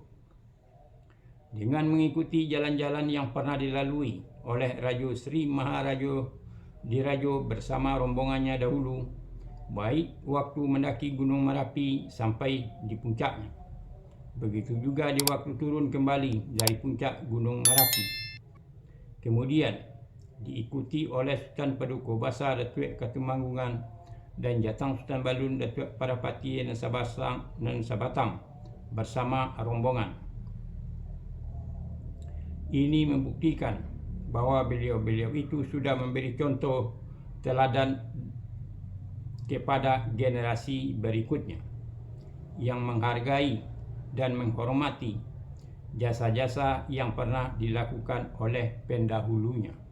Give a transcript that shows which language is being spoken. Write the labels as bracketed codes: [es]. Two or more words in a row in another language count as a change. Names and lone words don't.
[id] Dengan mengikuti jalan-jalan yang pernah dilalui oleh Raja Sri Maharaja Diraja bersama rombongannya dahulu, baik waktu mendaki Gunung Merapi sampai di puncaknya, begitu juga di waktu turun kembali dari puncak Gunung Merapi. Kemudian diikuti oleh Sultan Paduka Besar Datuk Ketumanggungan dan Jatang Sultan Balun Datuk Parapati dan Sabatang bersama rombongan. Ini membuktikan bahwa beliau-beliau itu sudah memberi contoh teladan kepada generasi berikutnya yang menghargai dan menghormati jasa-jasa yang pernah dilakukan oleh pendahulunya.